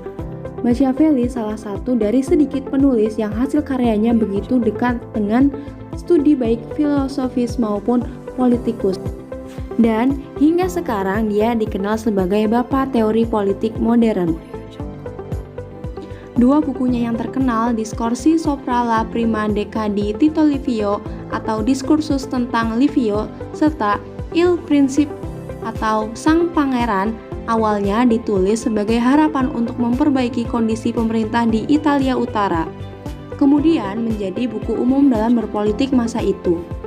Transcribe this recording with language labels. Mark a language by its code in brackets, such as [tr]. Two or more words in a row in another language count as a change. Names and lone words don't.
[id] Machiavelli salah satu dari sedikit penulis yang hasil karyanya begitu dekat dengan studi baik filosofis maupun politikus. Dan hingga sekarang dia dikenal sebagai bapak teori politik modern. Dua bukunya yang terkenal, Discorsi sopra la prima decada di Tito Livio atau Diskursus tentang Livio, serta Il Principe atau Sang Pangeran, awalnya ditulis sebagai harapan untuk memperbaiki kondisi pemerintah di Italia Utara. Kemudian menjadi buku umum dalam berpolitik masa itu.